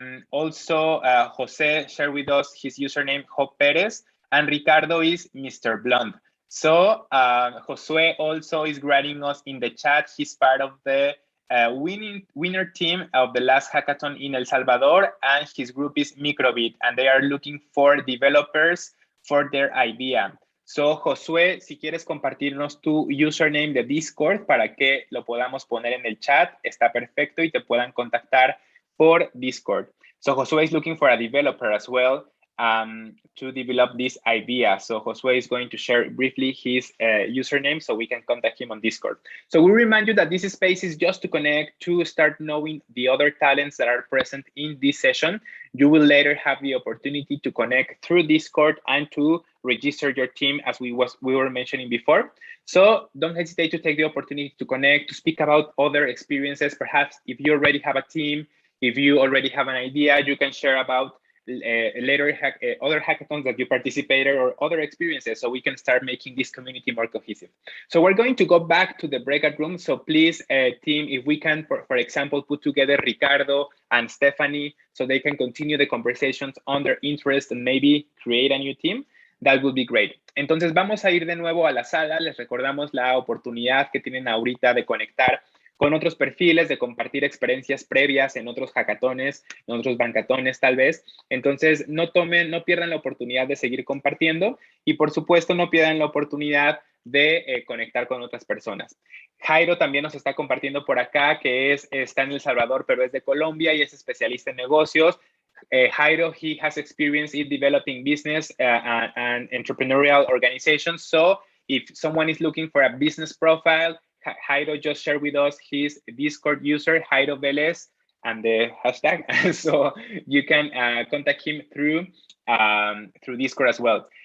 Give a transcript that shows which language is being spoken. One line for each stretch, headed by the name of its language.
English: Also, Jose shared with us his username, Job Perez, and Ricardo is Mr. Blonde. So Josue also is writing us in the chat. He's part of the winner team of the last hackathon in El Salvador, and his group is Microbit, and they are looking for developers for their idea.
Spanish: So, Josué, si quieres compartirnos tu username de Discord para que lo podamos poner en el chat, está perfecto y te puedan contactar
English: for Discord. So Josue is looking for a developer as well to develop this idea. So Josue is going to share briefly his username so we can contact him on Discord. So we remind you that this space is just to connect, to start knowing the other talents that are present in this session. You will later have the opportunity to connect through Discord and to register your team as we were mentioning before. So don't hesitate to take the opportunity to connect, to speak about other experiences. Perhaps if you already have a team, if you already have an idea, you can share about later other hackathons that you participated or other experiences, so we can start making this community more cohesive. So we're going to go back to the breakout room. So please, team, if we can, for example, put together Ricardo and Stephanie so they can continue the conversations on their interest and maybe create a new team, that would be great.
Spanish: Entonces vamos a ir de nuevo a la sala. Les recordamos la oportunidad que tienen ahorita de conectar con otros perfiles, de compartir experiencias previas en otros hackatones, en otros bankatones tal vez. Entonces, no pierdan la oportunidad de seguir compartiendo y, por supuesto, no pierdan la oportunidad de conectar con otras personas. Jairo también nos está compartiendo por acá, que está en El Salvador, pero es de Colombia y es especialista en negocios.
English: Jairo, he has experience in developing business and entrepreneurial organizations. So if someone is looking for a business profile, Jairo just shared with us his Discord user, Jairo Velez, and the hashtag. So you can contact him through Discord as well.